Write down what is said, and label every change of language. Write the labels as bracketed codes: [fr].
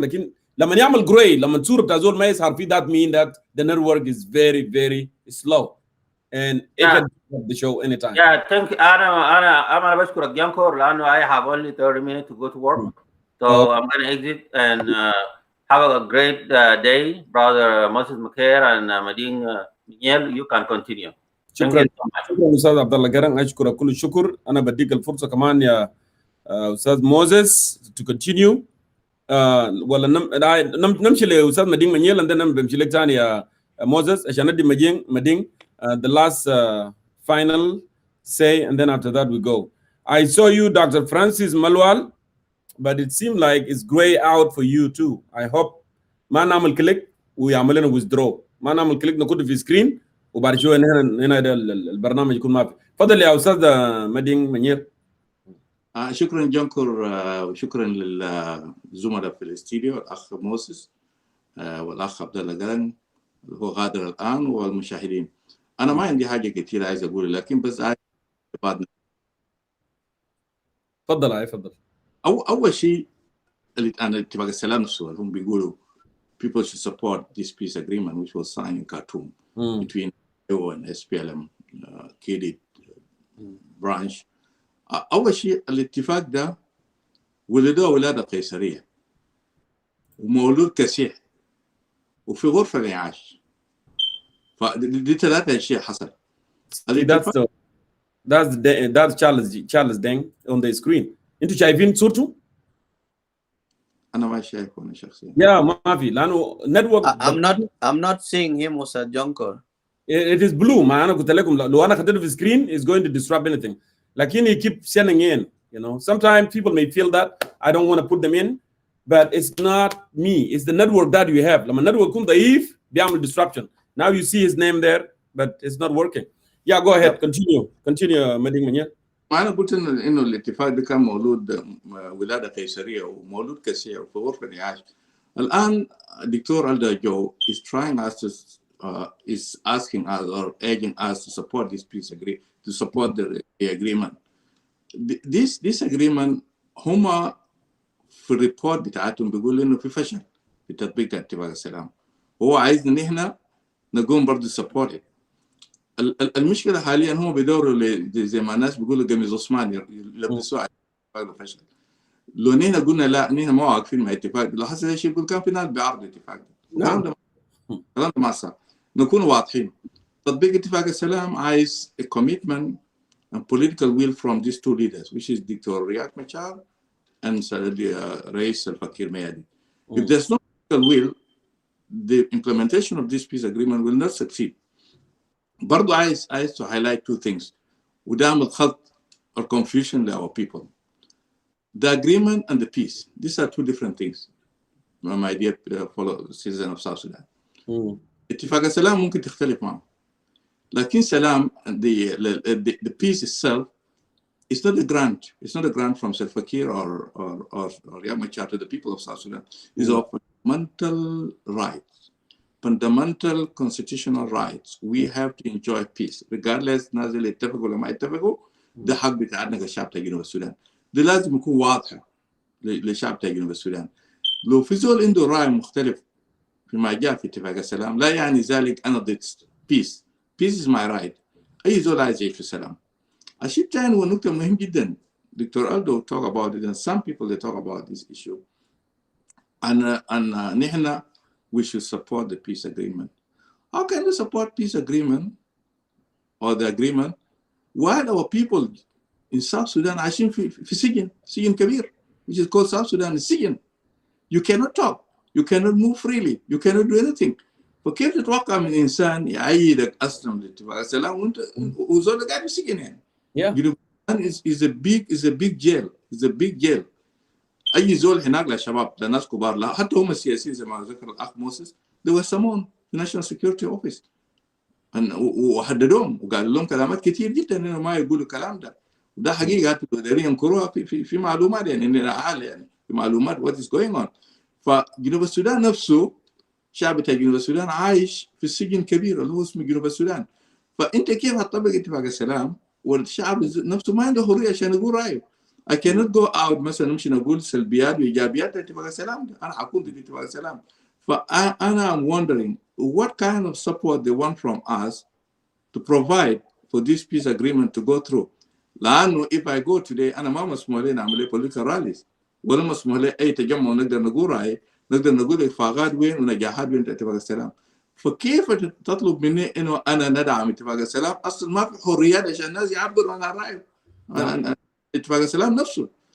[ar] لكن لما يعمل [en] gray [ar] لما الصورة بتاع زول ما يظهر فيه [en] that mean that the network is very very slow and the show anytime. Yeah, thank you. [ar] أنا بشكرك جانكور لأنه [en] I have only 30 minutes to go to work. So Oh. I'm going to exit and have a great day, brother Moses McCare and Mading Miguel. You can continue. Thank you [ar] شكرا [en] so much. [ar] شكرا استاذ عبد الله قرن، اشكرك كل الشكر. انا بديك الفرصه كمان يا استاذ موزيس [en] to continue. [ar] ولا نمشي لاستاذ مدين منيل عندنا بمشي لك ثاني يا موزيس عشان ندي مدين [en] the last final say, and then after that we go. I saw you, Dr. Francis Malwal, but it seemed like it's gray out for you too. I hope [ar] ما نعمل كليك ويعمل لنا withdraw، ما نعمل كليك نكون في سكرين وبعد شويه هنا البرنامج يكون ما في. تفضل يا استاذ مدين منير. شكرا جانكور، وشكرا للزملاء في الاستديو، الاخ موسس والاخ عبد الله قرن اللي هو غادر الان، والمشاهدين. انا ما عندي حاجه كثير عايز اقولها، لكن بس عايز تفضل. اول شيء انا اتفاق السلام نفسه هم بيقولوا [en] people should support this peace agreement which was signed in Khartoum between AO and SPLM KD branch. [ar] أول شيء الاتفاق ده ولدوه ولادة قيصرية ومولود كسيح وفي غرفة الإعاش. فدي ثلاثة أشياء حصل. [en] That's Charles Deng on the screen. [ar] انتوا شايفين صورته؟ أنا ما شايفه أنا شخصيا. يا ما في لأنه network. [en] I'm not seeing him was a junker. It is blue. [ar] ما أنا قلت لكم لو أنا خدته في [en] screen it's going to disrupt anything. Like he keep sending in, you know. Sometimes people may feel that I don't want to put them in, but it's not me. It's the network that you have. [ar] لما النتورك يكون ضعيف بيعمل disruption. [en] Now you see his name there, but it's not working. Yeah, go ahead. Continue, مدين منير. [ar] أنا قلت إنه الاتفاق ده كان مولود ولادة قيصرية ومولود كسيح وفي غرفة الإعاش. الآن الدكتور ألدا جو [en] is trying us to is asking us or urging us to support this peace agreement, to support the agreement. This agreement [ar] هما في الريبورت بتاعتهم بيقولوا إنه في فشل في تطبيق اتفاق السلام. هو عايزنا نحن نقوم برضه [en] support it. [ar] المشكلة حاليا هم بيدوروا زي ما الناس بيقولوا قميص عثماني يلبسوه على اتفاق الفشل. لو نحن قلنا لا نحن ما واقفين مع اتفاق، لو حصل شيء يقول كان في ناس بيعرضوا اتفاق. الكلام ده ما صار. نكون واضحين. تطبيق اتفاق السلام عايز [en] a commitment and political will from these two leaders, which is Dr. Riek Machar and Rais Al-Fakir Mayadi. If there's no political will, the implementation of this peace agreement will not succeed. [ar] برضو عايز [en] to highlight two things [ar] ودعمل خلط [en] or confusion to our people. The agreement and the peace, these are two different things, my dear fellow citizens of South Sudan. [ar] اتفاق السلام ممكن تختلف معه، لكن سلام [en] the peace itself is not a grant. It's not a grant from Salva Kiir or Riek Machar to the people of South Sudan. It's a fundamental rights, fundamental constitutional rights. We have to enjoy peace regardless [ar] نازل يتفقوا ولا ما يتفقوا. ده حق بتاعنا كشعب تاع جنوب السودان. ده لازم يكون واضحة للشعب تاع جنوب السودان. لو في زول عنده رأي مختلف فيما جاء في اتفاق السلام لا يعني ذلك أنا ضد peace. [en] Peace is my right. [ar] أي زول عايز يعيش في السلام. الشيء الثاني هو نقطة مهم جدا. [en] Dr. Aldo talk about it and some people they talk about this issue. And [ar] نحن [en] we should support the peace agreement. How can we support peace agreement or the agreement while our people in South Sudan [ar] عايشين في سجن كبير [en] which is called South Sudan [ar] سجن. [en] You cannot talk. You cannot move freely. You cannot do anything. [ar] فكيف تتوقع من إنسان يعيدك أسلم لاتفاق السلام وأنت وزول قاعد في سجن يعني. [en] You know, is a big jail. It's a big jail. [ar] أي زول هناك لشباب لناس كبار لا حتى هم السياسيين زي ما ذكر الأخ موسس [en] they were summoned the National Security Office [ar] وحددوهم وقالوا لهم كلامات كتير جدا إنه ما يقولوا الكلام ده وده حقيقة دارين ينكروها في معلومات يعني إننا عالي يعني في معلومات [en] what is going on. [ar] فجنوب السودان نفسه شعب جنوب السودان عايش في السجن كبير اللي هو اسمه جنوب السودان. فأنت كيف هتطبق اتفاق السلام والشعب نفسه ما عنده حرية عشان يقول رأيه. [en] I cannot go out [ar] مثلا نمشي نقول سلبيات وإيجابيات اتفاق السلام ده. أنا حكون ضد اتفاق السلام. فأنا [en] I'm wondering what kind of support they want from us to provide for this peace agreement to go through. [ar] لأنه [en] if I go today [ar] أنا ما مسموح لي نعمل [en] political rallies [ar] ولا مسموح لي أي تجمع نقدر نقول رأي، نقدر نقول إخفاقات وين ونجاحات وين اتفاق السلام. فكيف تطلب مني إنه أنا ندعم اتفاق السلام؟ أصلا ما في حريات عشان الناس يعبروا عن رأيهم عن اتفاق السلام نفسه.